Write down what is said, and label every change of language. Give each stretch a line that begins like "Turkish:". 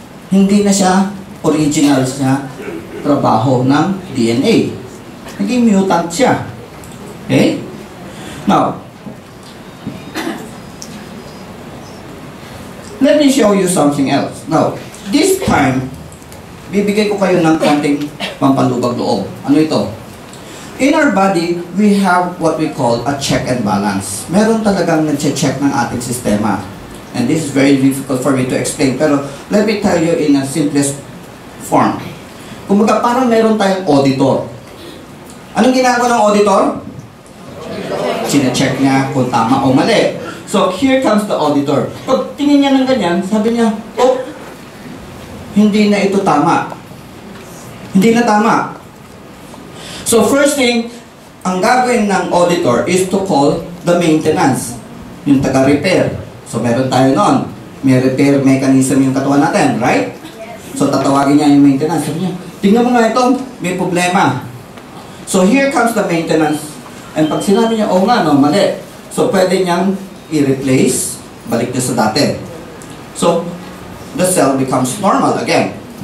Filipino: Hindi na siya original siya trabaho ng DNA. Naging mutant siya. Okay?
English: Now, let me show you something else. Now, this time,
Filipino: bibigay ko kayo ng konting pampalubag loob. Ano ito? In our body, we have what we call a check and balance. Meron talagang nag-check ng ating sistema.
English: And this is very difficult for me to explain. Pero let me tell you in a simplest form.
Filipino: Kumbaga parang meron tayong auditor. Anong ginagawa ng auditor? Sine-check niya kung tama o mali.
English: So here comes the auditor.
Filipino: Pag tingin niya ng ganyan, sabi niya, oh, hindi na ito tama. Hindi na tama.
English: So first thing,
Filipino: ang gagawin ng auditor
English: is to call the maintenance.
Filipino: Yung taga-repair. So meron tayo noon. May repair mechanism yung katawan natin, right? So tatawagin niya yung maintenance. Sabi niya, tingnan mo nga ito, may problema.
English: So here comes the maintenance.
Filipino: And pag sinabi niya, oh nga, no, mali. So pwede niyang i-replace, balik niya sa dati.
English: So the cell becomes normal again.